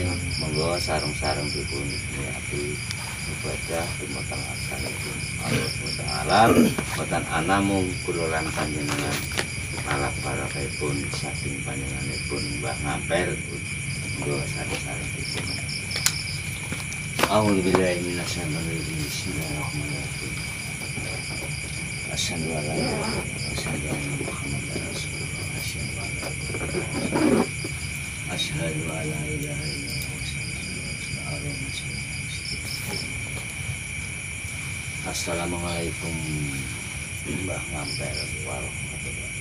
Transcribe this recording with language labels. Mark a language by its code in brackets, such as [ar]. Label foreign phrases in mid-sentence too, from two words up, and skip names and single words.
[jv] Monggo sareng-sareng dipun niyati ibadah dumateng asmanipun Allah Taala, boten ana mung kula lan panjenengan malah barokahipun saking panjenenganipun Mbah Ampel. Monggo sareng-sareng dipun. [ar] أعوذ بالله من الشيطان الرجيم. بسم الله الرحمن الرحيم. أشهد أن لا إله إلا الله، أشهد أن محمدا رسول الله، أشهد أن لا إله إلا الله، السلام عليكم Mbah Ampel ورحمة الله.